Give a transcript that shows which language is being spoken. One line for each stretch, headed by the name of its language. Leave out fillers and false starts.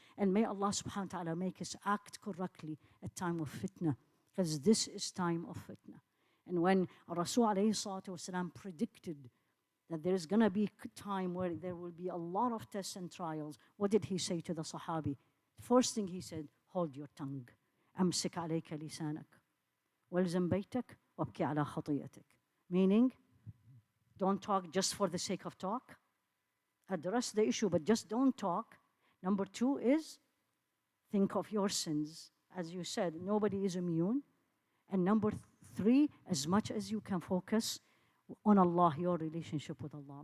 English: And may Allah subhanahu wa ta'ala make us act correctly at time of fitna. Because this is time of fitna. And when Rasul alayhi salatu wasalam predicted that there is going to be a time where there will be a lot of tests and trials, what did he say to the Sahabi? First thing he said, hold your tongue.
Arabic: أمسك عليك لسانك والزم بيتك وابكي على خطيئتك.
English: Meaning, don't talk just for the sake of talk. Address the issue, but just don't talk. Number 2 is, think of your sins. As you said, nobody is immune. And number 3, as much as you can focus on Allah, your relationship with Allah.